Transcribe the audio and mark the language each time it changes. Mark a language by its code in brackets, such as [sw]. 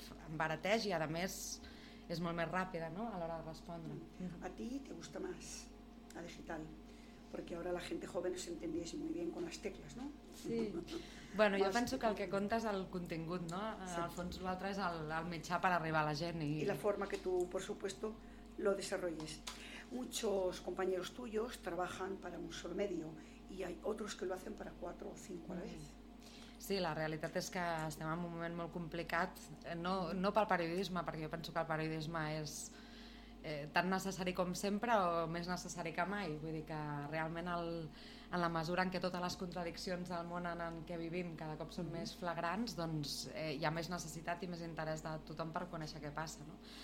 [ca] embarateix i, a més, és molt més ràpida, no?, a l'hora de respondre. [es] A ti te gusta más la digital, porque ahora la gente joven se entendía muy bien con las teclas, ¿no? Sí. [ca] Bueno, jo penso que el que compta és el contingut, no? Al fons, l'altre és el mitjà per arribar a la gent. I la forma que tu, [es] por supuesto, lo desarrolles. Muchos compañeros tuyos trabajan para un solo medio y hay otros que lo hacen para 4 o 5 a la vez. [ca] Sí, la realitat és que estem en un moment molt complicat, no pel periodisme, perquè jo penso que el periodisme és tan necessari com sempre o més necessari que mai. Vull dir que realment en la mesura en què totes les contradiccions del món en què vivim cada cop són més flagrants, doncs hi ha més necessitat i més interès de tothom per conèixer què passa, no?